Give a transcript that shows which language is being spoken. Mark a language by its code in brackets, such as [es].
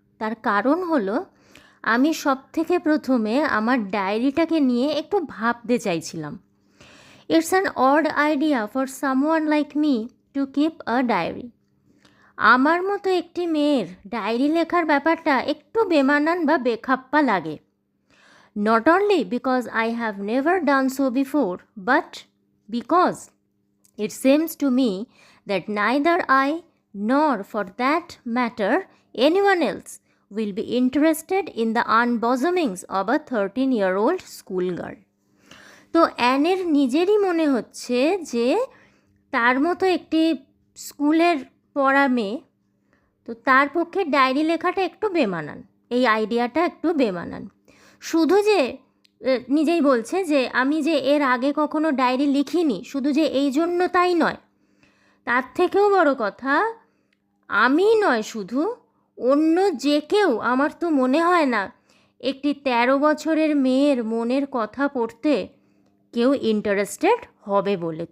[bn] তার কারণ হলো আমি সবথেকে প্রথমে আমার ডায়েরিটাকে নিয়ে একটু ভাবতে চাইছিলাম। [en] It's an odd idea for someone like me to keep a diary. [bn] আমার মতো একটি মেয়ের ডায়েরি লেখার ব্যাপারটা একটু বেমানান বা বেখাপ্পা লাগে। [en] Not only because I have never done so before, but because it seems to me that neither I nor, for that matter, anyone else will be interested in the unbosomings of a 13-year-old schoolgirl. [bn] তো অ্যানের নিজেরই মনে হচ্ছে যে তার মতো একটি স্কুলের পড়া মেয়ে, তো তার পক্ষে ডায়েরি লেখাটা একটু বেমানান, এই আইডিয়াটা একটু বেমানান। শুধু যে নিজেই বলছে যে আমি যে এর আগে কখনো ডায়েরি লিখিনি, শুধু যে এই জন্য তাই নয়, তার থেকেও বড় কথা, আমি নয় শুধু, অন্য যে কেউ, আমার তো মনে হয় না একটি 13 বছরের মেয়ের মনের কথা পড়তে কেউ ইন্টারেস্টেড হবে বলে।